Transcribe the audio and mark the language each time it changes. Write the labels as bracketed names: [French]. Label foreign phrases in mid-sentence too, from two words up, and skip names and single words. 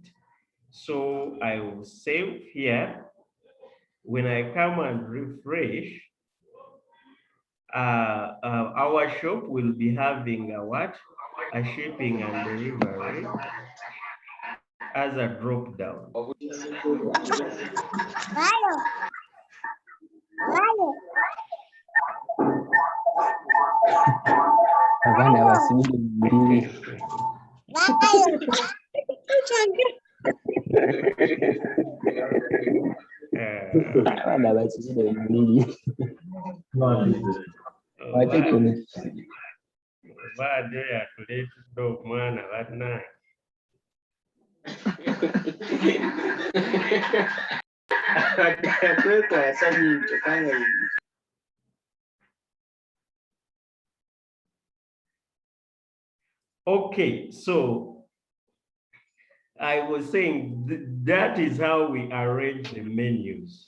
[English] So I will save here. When I come and refresh, our shop will be having a what? A shipping and delivery as a drop down. [Rundi] Abana basubire muri abana basubire muri [Ganda] Bado yatuleetedde omwana bannange. [English] Okay, so I was saying that is how we arrange the menus.